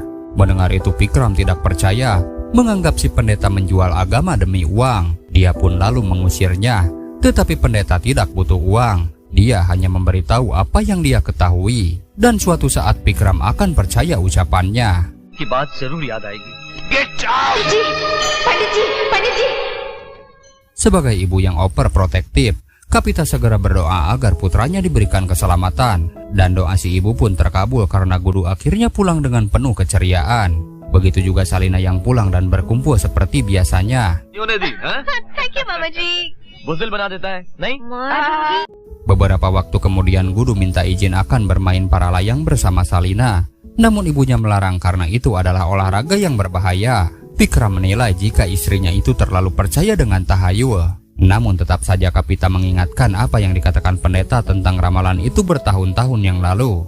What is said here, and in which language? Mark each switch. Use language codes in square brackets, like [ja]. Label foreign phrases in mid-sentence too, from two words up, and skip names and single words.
[id] Mendengar itu Vikram tidak percaya, menganggap si pendeta menjual agama demi uang. Dia pun lalu mengusirnya. Tetapi pendeta tidak butuh uang. Dia hanya memberitahu apa yang dia ketahui. Dan suatu saat Vikram akan percaya ucapannya. [hi] की बात जरूर याद आएगी। पंडित जी। [id] Sebagai ibu yang overprotektif, Kapita segera berdoa agar putranya diberikan keselamatan. Dan doa si ibu pun terkabul karena Gudu akhirnya pulang dengan penuh keceriaan. Begitu juga Salina yang pulang dan berkumpul seperti biasanya. [en] Thank you, Mama Ji. [hi] बुज़दिल बना देता है, नहीं? [id] Beberapa waktu kemudian Gudu minta izin akan bermain para layang bersama Salina. Namun ibunya melarang karena itu adalah olahraga yang berbahaya. Vikram menilai jika istrinya itu terlalu percaya dengan tahayul. Namun tetap saja Kapita mengingatkan apa yang dikatakan pendeta tentang ramalan itu bertahun-tahun yang lalu.